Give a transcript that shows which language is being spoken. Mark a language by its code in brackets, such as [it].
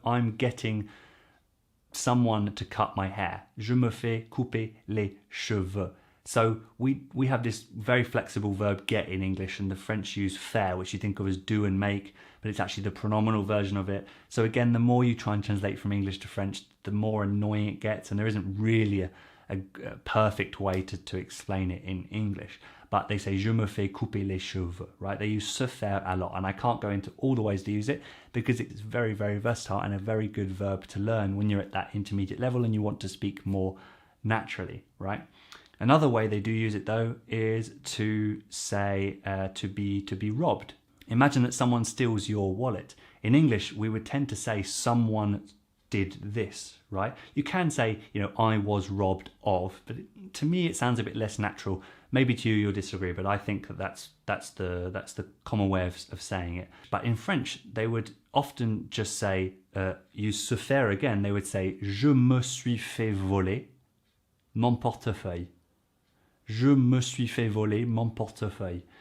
[en] I'm getting someone to cut my hair. [fr] Je me fais couper les cheveux. [en] So we have this very flexible verb get in English, and the French use faire, which you think of as do and make, but it's actually the pronominal version of it. So again, the more you try and translate from English to French, the more annoying it gets, and there isn't really a perfect way to explain it in English. But they say [fr] je me fais couper les cheveux, [en] right? They use se faire a lot, and I can't go into all the ways to use it because it's very, very versatile and a very good verb to learn when you're at that intermediate level and you want to speak more naturally, right? Another way they do use it though is to say to be robbed. Imagine that someone steals your wallet. In English, we would tend to say someone did this, right? You can say, I was robbed of, but to me it sounds a bit less natural. Maybe to you you'll disagree, but I think that's the common way of saying it. But in French, they would often just say, use se faire again. They would say, [fr] je me suis fait voler mon portefeuille. Je me suis fait voler mon portefeuille.